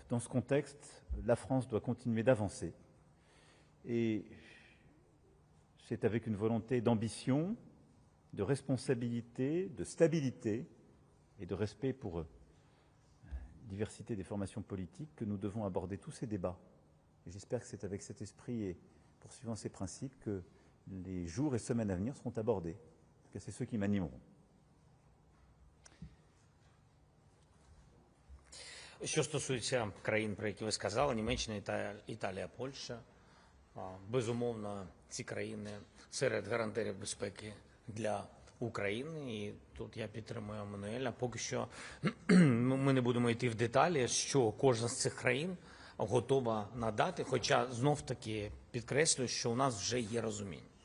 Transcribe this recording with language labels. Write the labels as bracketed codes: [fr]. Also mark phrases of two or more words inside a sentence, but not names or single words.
[fr] Dans ce contexte, la France doit continuer d'avancer. Et c'est avec une volonté d'ambition, de responsabilité, de stabilité et de respect pour diversité des formations politiques que nous devons aborder tous ces débats. Et j'espère que c'est avec cet esprit et poursuivant ces principes que les jours et semaines à venir seront abordés. En tout cas, c'est ceux qui m'animeront. [uk] Що стосується країн, про які ви сказали, Німеччина, Італія, Польща, безумовно, ці країни серед гарантерів безпеки для України. І тут я підтримую Еммануеля. Поки що ми не будемо йти в деталі, що кожна з цих країн готова надати, хоча знов-таки підкреслюю, що у нас вже є розуміння.